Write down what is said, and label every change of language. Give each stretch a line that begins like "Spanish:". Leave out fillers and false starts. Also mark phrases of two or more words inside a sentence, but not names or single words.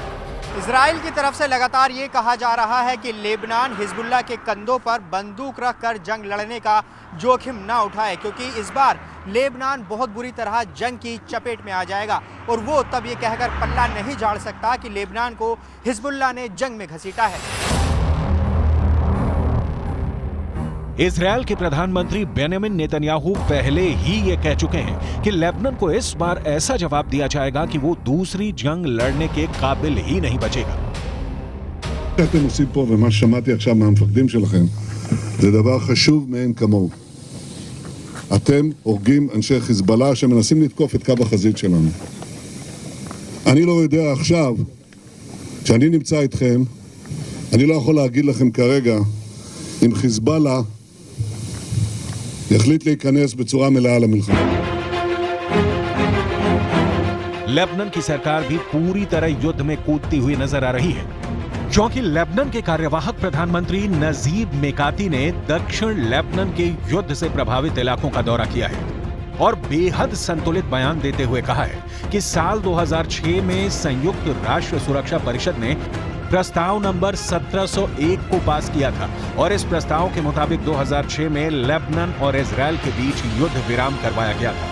Hindi: इजराइल की तरफ से लगातार ये कहा जा रहा है कि लेबनान हिजबुल्लाह के कंधों पर बंदूक रखकर जंग लड़ने का जोखिम ना उठाए, क्योंकि इस बार लेबनान बहुत बुरी तरह जंग की चपेट में आ जाएगा और वो तब ये कहकर पल्ला नहीं झाड़ सकता कि लेबनान को हिजबुल्लाह ने जंग में घसीटा है। इजराइल के प्रधानमंत्री बेंजामिन नेतन्याहू पहले ही ये कह चुके हैं कि लेबनान को इस बार ऐसा जवाब दिया जाएगा कि वो दूसरी जंग लड़ने के काबिल ही नहीं बचेगा।
Hebrew: אתם עושים פה ומה ששמעתי עכשיו מהמפקדים שלכם זה דבר חשוב מאין כמוהו. אתם הורגים אנשי חיזבאללה שמנסים לתקוף את קו החזית שלנו. אני לא יודע עכשיו, כשאני נמצא איתכם, אני לא יכול להגיד לכם כרגע אם חיזבאללה יחליט להיכנס בצורה מלאה למלחמה.
Hindi: लेबनान की सरकार भी पूरी तरह युद्ध में कूदती हुई नजर आ रही है, क्योंकि लेबनान के कार्यवाहक प्रधानमंत्री नजीब मेकाती ने दक्षिण लेबनान के युद्ध से प्रभावित इलाकों का दौरा किया है और बेहद संतुलित बयान देते हुए कहा है कि साल 2006 में संयुक्त राष्ट्र सुरक्षा परिषद ने प्रस्ताव नंबर 1701 को पास किया था और इस प्रस्ताव के मुताबिक 2006 में लेबनान और इजरायल के बीच युद्ध विराम करवाया गया था।